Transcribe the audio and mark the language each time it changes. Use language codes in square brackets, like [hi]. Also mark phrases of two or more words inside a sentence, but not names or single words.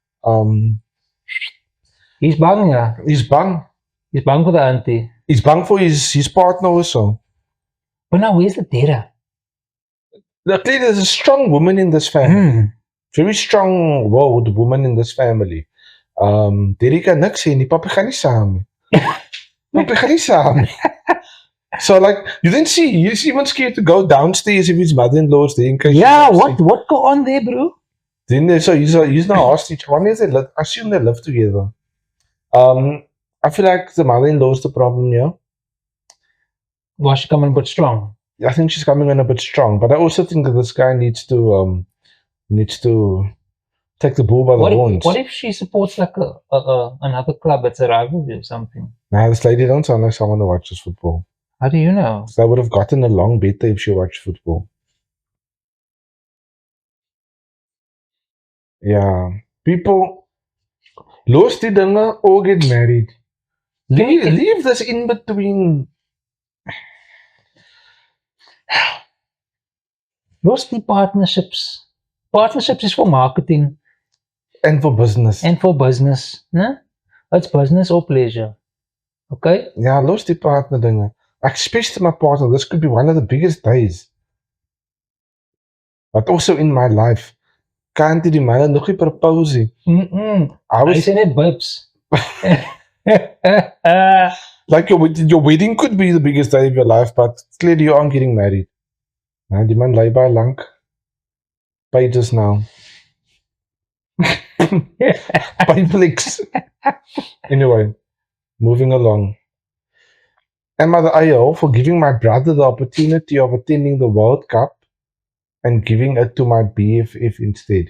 [en] He's bang, yeah. he's bang. He's bang for the auntie. He's bang for his partner also. But now where's the data? Luckily, there's a strong woman in this family. Hmm. Very strong willed woman in this family. [af] Derek kan niks sê nie, papi gaan nie saam nie. Papi gaan nie saam nie. [en] So like you didn't see he's even scared to go downstairs if his mother-in-law's there in case Yeah, she's what upset. what go on there, bro? Then so he's not hostage. One is they live, I assume they live together. I feel like the mother-in-law's the problem here. Was she coming but strong? I think she's coming in a bit strong, but I also think that this guy needs to take the bull by the horns. What if she supports like another club that's a rivalry or something? Nah, this lady don't sound like someone who watches football. How do you know? So I would have gotten along better if she watched football. Yeah. People [af] los die dinge [en] or get married. Leave this in between. Those the partnerships. Partnerships is for marketing And for business. and for business. Nah? It's business or pleasure. Okay? [af] Ja, los die partner dinge. Ek spesifiek my partner, [en] this could be one of the biggest days. But also in my life. [af] Can't die manne nog nie propose nie. Mm-mm. [en] I I was said it, babes. like your wedding could be the biggest day of your life, but clearly you aren't getting married. [af] Nou, die man lei baie lank. [en] Pages now. Payflix. Anyway, moving along. Am I the AO for giving my brother the opportunity of attending the World Cup and giving it to my BFF instead?